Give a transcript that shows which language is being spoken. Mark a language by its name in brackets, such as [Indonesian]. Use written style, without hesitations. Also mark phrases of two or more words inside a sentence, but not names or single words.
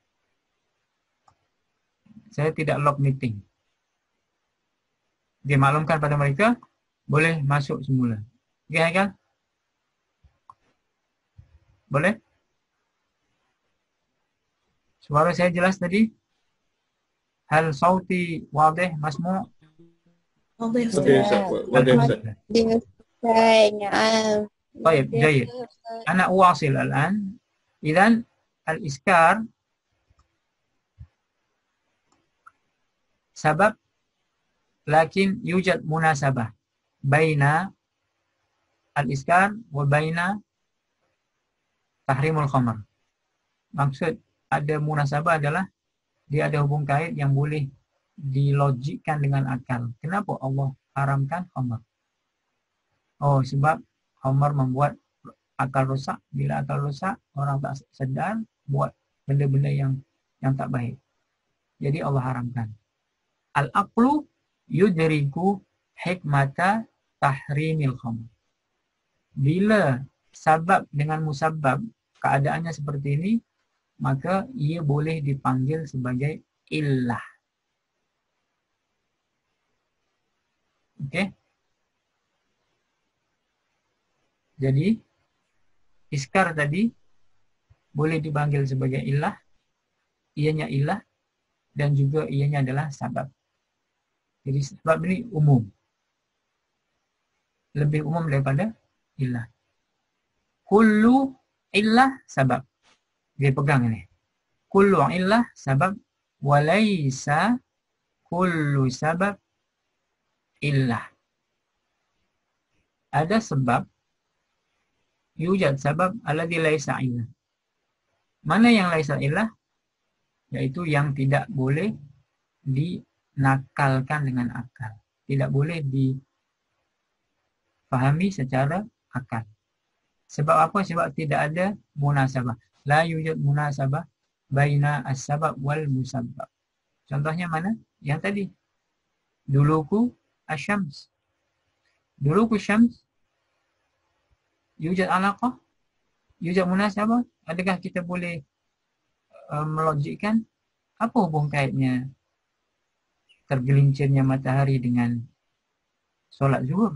[Malay] Saya tidak log meeting. Dia maklumkan pada mereka boleh masuk semula. Okey, Haikal? Boleh? Suara saya jelas tadi? [Arabic] هل صوتي واضح مسموع'? واضح [Malay] Okey, Ustaz. Wadah, Ustaz. Dia Ustaz. [Arabic] طيب جيد. أنا أواصل الآن. إذن الإسكار سبب، لكن يوجد مناسبة بين الإسكار وبين تحريم الخمر. [Malay] Maksud ada munasabah adalah dia ada hubung kait yang boleh dilogikkan dengan akal. Kenapa Allah haramkan khamr? Oh, sebab khamr membuat akal rosak. Bila akal rosak, orang tak sedar buat benda-benda yang tak baik. Jadi Allah haramkan. [Arabic] العقل يدرك حكمة تحريم الخمر. [Malay] Bila sabab dengan musabab keadaannya seperti ini, maka ia boleh dipanggil sebagai illah. Okey. Jadi iskar tadi boleh dipanggil sebagai illah, ianya illah, dan juga ianya adalah sabab. Jadi sebab ini umum. Lebih umum daripada illah. [Arabic] كل علة سبب. [Malay] Dia pegang ini. [Arabic] كل علة سبب وليس كل سبب علة. [Malay] Ada sebab, [Arabic] يوجد سبب الذي ليس علة. [Malay] Mana yang [Arabic] ليس علة? [Malay] Yaitu yang tidak boleh dinakalkan dengan akal. Tidak boleh difahami secara akal. Sebab apa? Sebab tidak ada munasabah. [Arabic] لا يوجد مناسبة بين السبب والمسبب. [Malay] Contohnya mana? Yang tadi. [Arabic] دلوك الشمس. دلوك شمس. يوجد علاقة. يوجد مناسبة. [Malay] Adakah kita boleh melogikkan apa hubung kaitnya tergelincirnya matahari dengan solat zuhur?